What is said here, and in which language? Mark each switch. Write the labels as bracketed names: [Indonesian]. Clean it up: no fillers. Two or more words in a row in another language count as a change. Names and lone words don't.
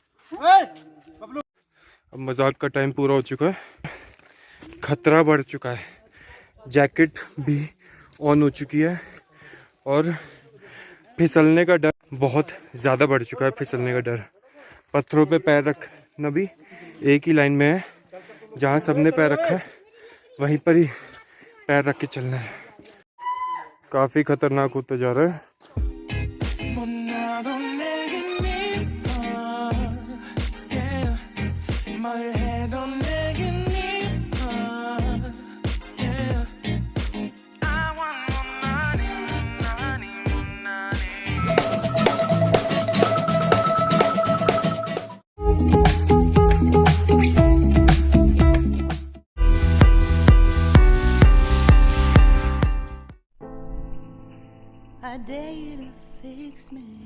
[Hindi] अब मजाक का टाइम पूरा हो चुका है, खतरा बढ़ चुका है, जैकेट भी ऑन हो चुकी है और फिसलने का डर बहुत ज़्यादा बढ़ चुका है। फिसलने का डर, पत्थरों पे पैर रखना भी एक ही लाइन में है, जहाँ सबने पैर रखा है वहीं पर ही पैर रख के चलना है। काफ़ी खतरनाक होता जा रहा है। [Korean] 못나도 내겐 미워 yeah. 뭘 해도 내겐 미워 yeah. [English] I want more money, money, money. I dare you to fix me.